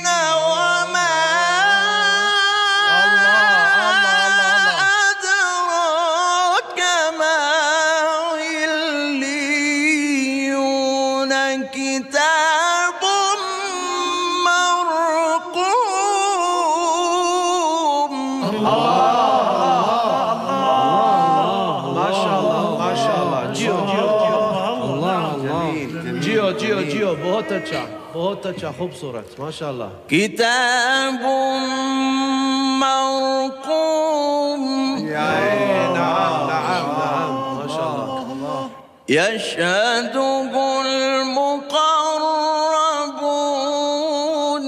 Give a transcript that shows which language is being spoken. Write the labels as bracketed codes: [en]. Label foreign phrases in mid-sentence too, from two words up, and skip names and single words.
[ar] وما أدراك ما عليون. كتاب مرقوم. ما شاء الله ما شاء الله. [sd] جيو جيو جيو. [ar] الله جميل. [sd] جيو جيو جيو. [hi] बहुत अच्छा बहुत अच्छा खूबसूरत. [ar] ما شاء الله. كتاب مرقوم. نعم نعم نعم. ما شاء الله. يشهده المقربون.